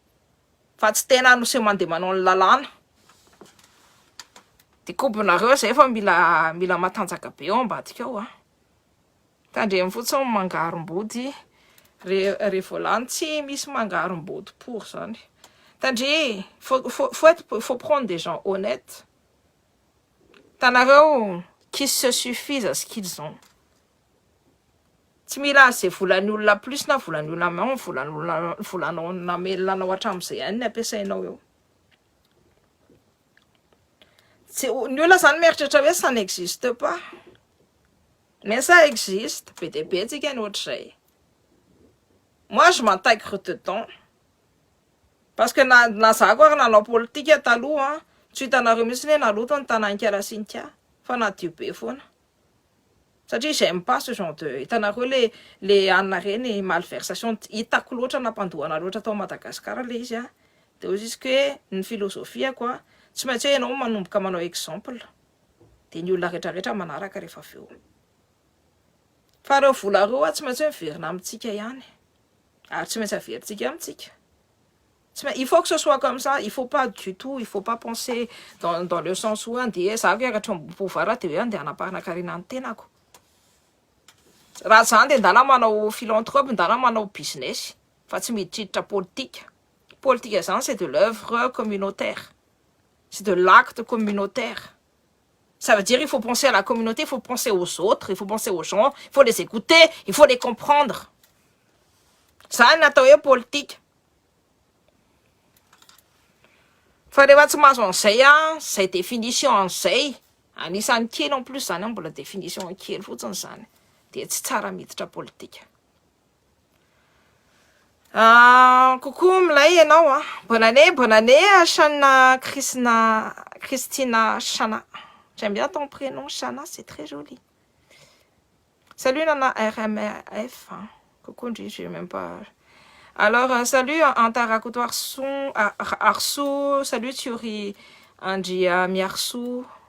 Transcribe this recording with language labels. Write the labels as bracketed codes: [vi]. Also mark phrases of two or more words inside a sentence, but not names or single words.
[mg] Fa tsy tena no mandeha manao ny lalàna. De kombonareo zay fa mila matanjaka be eo ambadika ao Tandremy fotsiny mangarom-body. Rehefa lany tsy misy mangarom-body pour zany. Tandry, [fr] faut prendre des gens honnêtes. Tanareo qui se suffisent à ce qu'ils ont. [mg] Tsy mila zay volan'ny olona plus na volan'ny olona moins, volanao namelanao hatramin'izay ihany ny ampiasainao eo. Ny olona zany mieritreritra hoe [fr] ça n'existe pas. Mais ça existe. [mg] Be dia be tsika ny ohatr'izay. [fr] Moi je m'intègre dedans. Parce que [mg] na za koa nanao politika taloha tsy hitanareo mihitsy hoe naloto ny tanàn'Inkarasintia fa nadio be foana. Satria [fr] j'aime pas ce genre de [mg] hitanareo le anona reny malversation hitako loatra nampandohana loatra tao Madagasikara le izy de jusque ny philosophie quoi tsy maintsy hoe ianao manomboka manao exemple. dia ny olona rehetrarehetra manaraka rehefa avy eo. Fa reo vola reo tsy maintsy hoe miverina amintsika ihany, ary tsy maintsy averintsika amintsika. [fr] Il faut que ce soit comme ça, il faut pas du tout, il faut pas penser dans le sens où [mg] andeha za hiakatra ambony [fr] pouvoir [mg] dia hoe andeha hanapanan-karena ny tenako. Raha zany dia ndala manao philanthrope, ndala manao business, fa tsy miditriditra politika. Politika zany [fr] c'est de l'œuvre communautaire, c'est de l'acte communautaire. Ça veut dire il faut penser à la communauté, il faut penser aux autres, il faut penser aux gens, il faut les écouter, il faut les comprendre. [mg] Zany natao hoe politika. Fa rehefa tsy mahazo an'izay zay définition an'izay, anisan'ny kely [fr] en plus [mg] zany mbola définition kely fotsiny zany, dia tsy tsara miditra politika. Coucou milay ianao [fr] bonne année [mg] Chana Christina Chana. [fr] J'aime bien ton prénom Chana, c'est très joli. Salut Nana RMF. Coucou, je sais même pas. Alors, salut Antarakuto Arsu, salut Thierry Andia Miarsu.